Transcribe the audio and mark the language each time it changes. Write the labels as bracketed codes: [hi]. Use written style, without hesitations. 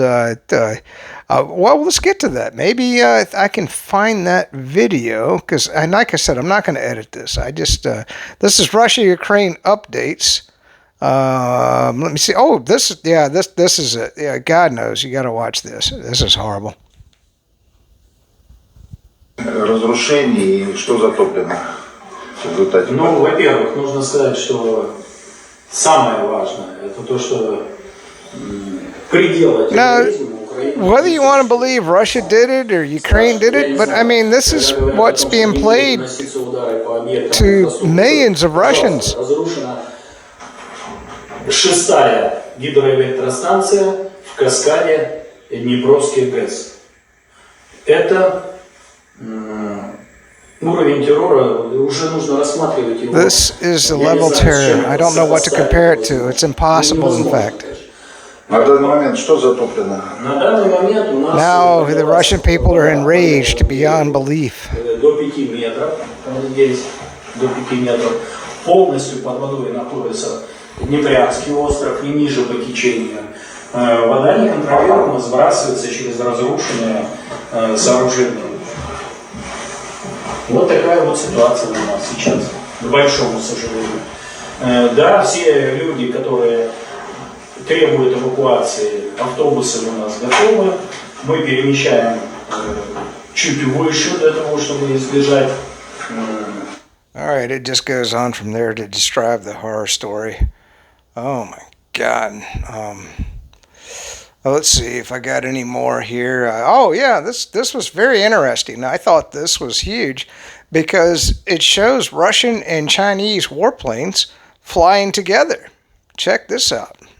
[en] Well, let's get to that. Maybe I can find that video because, like I said, I'm not going to edit this. This is Russia-Ukraine updates. Let me see. Oh, this is it. Yeah, God knows. You got to watch this. This is horrible. [ru] Разрушение и что затоплено в результате? Ну, во-первых, нужно сказать, что самое важное это то, что предела терроризма Украины. [en] Whether you want to believe Russia did it or Ukraine did it, but I mean, this is what's being played to millions of Russians. [ru] Разрушена 6-я гидроэлектростанция в каскаде Днепровский ГЭС. Это уровень террора, уже нужно рассматривать его. [en] This is the level terror. I don't know what to compare it to. It's impossible, in fact. [ru] На данный момент что затоплено? На данный момент у нас [en] Now the Russian people are enraged beyond belief. [ru] до 5 метров, здесь до 5 метров, полностью под водой находится Днепрянский остров и ниже по течению. Вода неконтролируемо сбрасывается через разрушенные сооружения. Вот такая вот ситуация у нас сейчас, к большому сожалению. Да, все люди, которые требуют эвакуации, автобусы у нас готовы. Мы перемещаем чуть выше для того, чтобы избежать. [en] All right, it just goes on from there to describe the horror story. Oh my God. Let's see if I got any more here. This was very interesting. I thought this was huge because it shows Russian and Chinese warplanes flying together. Check this out.